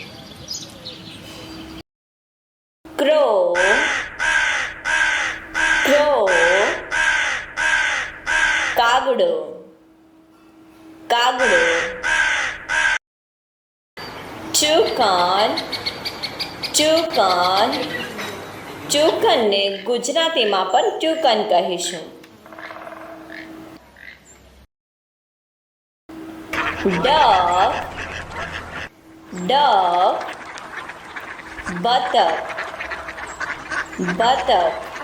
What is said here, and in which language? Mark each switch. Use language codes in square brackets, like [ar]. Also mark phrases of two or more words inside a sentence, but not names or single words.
[en] crow, crow, [gu] કાગડો, કાગડો। [en] toucan, toucan, [gu] toucanને ગુજરાતીમાં પણ toucan કહીશું। [en] duck, duck, [gu] બતક, બતક।